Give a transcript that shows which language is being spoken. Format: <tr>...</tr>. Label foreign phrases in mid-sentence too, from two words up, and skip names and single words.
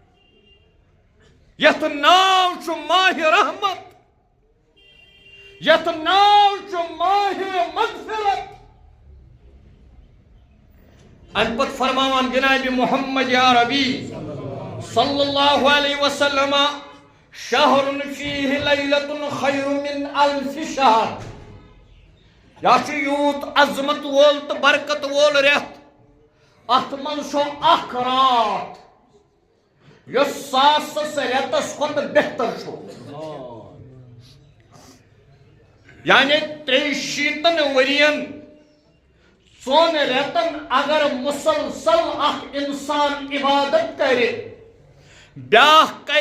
<ks>یتھ ناو چھُ ماہِ رحمت یتھ ناو چھُ ماہِ مغفرت ان پت فرماوان جناب محمد عربی</ks> <ar>صلی اللہ علیہ وسلم شہر فیہ لیلۃ خیر من الف شہر</ar> <ks>یا چھُ یوت عظمت وول تو برکت وول رٮ۪تھ اتھ منٛز چھُ اکھ رات یۄس ساسس رٮ۪تس کھۄتہٕ بہتر چھُ یعنی 63 ورین 4 رٮ۪تن اگر مسلسل اکھ انسان عبادت کرِ بیاکھ کرِ</ks>